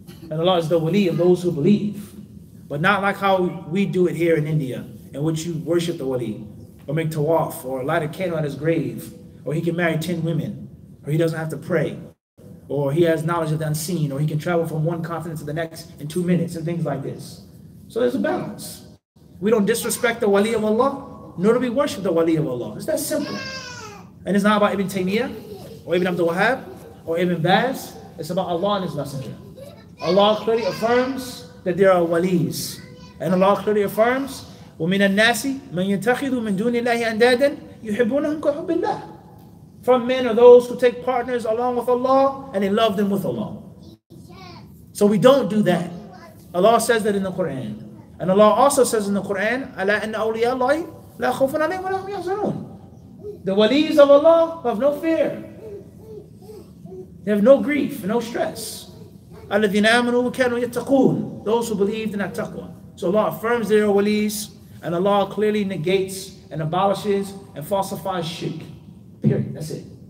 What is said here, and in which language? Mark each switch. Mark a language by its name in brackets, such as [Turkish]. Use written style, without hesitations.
[English] And Allah is the wali of those who believe. But not like how we do it here in India, in which you worship the wali, or make tawaf, or light a candle at his grave, or he can marry 10 women, or he doesn't have to pray, or he has knowledge of the unseen, or he can travel from one continent to the next in 2 minutes, and things like this. So there's a balance. We don't disrespect the wali of Allah, nor do we worship the wali of Allah. It's that simple. And it's not about Ibn Taymiyyah, or Ibn Abdul Wahhab, or Ibn Baz. It's about Allah and His Messenger. Allah clearly affirms that there are walis. And Allah clearly affirms, [Arabic] وَمِنَ النَّاسِ مَنْ يَتَّخِذُ مِنْ دُونِ اللَّهِ أَنْدَادًا يُحِبُّونَهُمْ كَحُبِّ اللَّهِ. [English] From men are those who take partners along with Allah, and they love them with Allah. So we don't do that. Allah says that in the Quran. And Allah also says in the Quran, [Arabic] أَلَا أَنَّ أَوْلِيَاءَ اللَّهِ لَا خَوْفٌ عَلَيْهِمْ وَلَا هُمْ يَحْزَنُونَ. [English] The walis of Allah have no fear. They have no grief, no stress. [Arabic] الَّذِينَ آمَنُوا وَكَانُوا يَتَّقُونَ. [English] Those who believed in taqwa. So Allah affirms their walis, and Allah clearly negates and abolishes and falsifies shirk. Period. That's it.